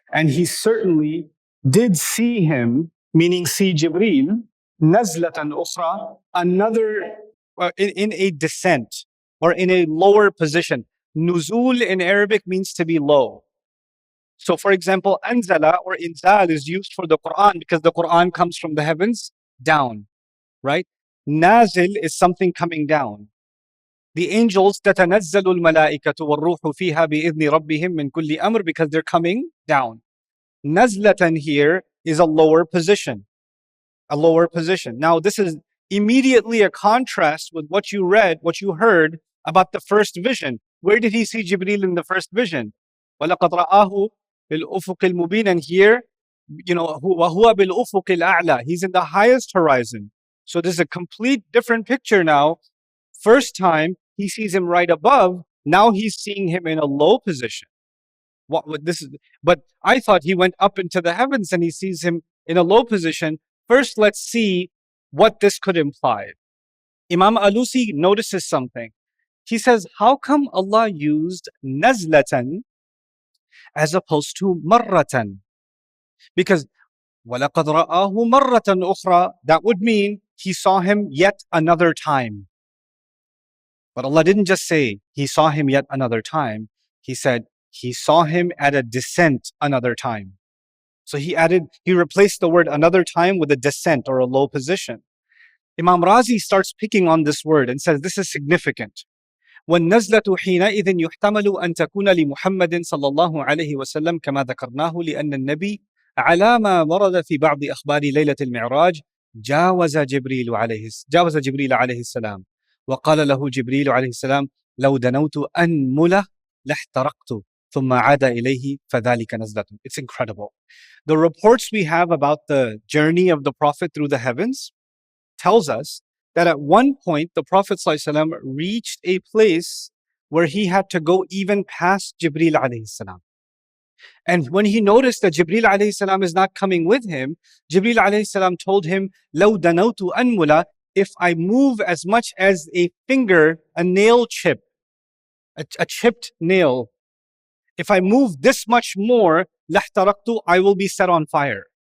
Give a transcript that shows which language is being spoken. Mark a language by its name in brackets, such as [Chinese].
[English] And he certainly did see him, meaning see Jibreel, [Arabic] نَزْلَةً أُخْرَى, [English] another in a descent or in a lower position. Nuzul in Arabic means to be low. So for example, anzala or inzal is used for the Qur'an because the Qur'an comes from the heavens down, right? Nazil is something coming down. The angels, [Arabic] تَتَنَزَّلُ الْمَلَائِكَةُ وَالرُّوحُ فِيهَا بِإِذْنِ رَبِّهِمْ مِنْ كُلِّ أَمْرٍ, [English] because they're coming down. Nazlatan here is a lower position. A lower position. Now this is immediately a contrast with what you read, what you heard about the first vision. Where did he see Jibreel in the first vision? [Arabic] وَلَقَدْ رَآهُ بِالْأُفُقِ الْمُبِينَ. [English] And here, [Arabic] وَهُوَ بِالْأُفُقِ الْأَعْلَى. [English] He's in the highest horizon. So this is a complete different picture now. First time, he sees him right above. Now he's seeing him in a low position. But I thought he went up into the heavens and he sees him in a low position. First, let's see what this could imply. Imam Alusi notices something. He says, how come Allah used nazlatan as opposed to marratan? Because [Arabic] وَلَقَدْ رَآهُ مَرَّةً أُخْرَى, [English] that would mean he saw him yet another time. But Allah didn't just say he saw him yet another time. He said he saw him at a descent another time. So he replaced the word another time with a descent or a low position. Imam Razi starts picking on this word and says this is significant. [Arabic] وَالنَّزْلَةُ حِينَئِذٍ يُحْتَمَلُ أَن تَكُونَ لِمُحَمَّدٍ صلى الله عليه وسلم كما ذكرناه لأن النبي على ما ورد في بعض أخبار ليلة المعراج جاوز جبريل عليه السلام وقال له جبريل عليه السلام لو دنوت أنملة لاحترقت. ثم عاد إليه فذلك نزلة. [English] It's incredible. The reports we have about the journey of the Prophet through the heavens tells us that at one point the Prophet ﷺ reached a place where he had to go even past Jibreel alayhi salam. And when he noticed that Jibreel alayhi salam is not coming with him, Jibreel alayhi salam told him, [Arabic] لَوْ دَنَوْتُ أَنْمُلَ, [English] if I move as much as a finger, a nail chip, a chipped nail, if I move this much more, [Arabic] لَحْتَرَقْتُ, [English] I will be set on fire.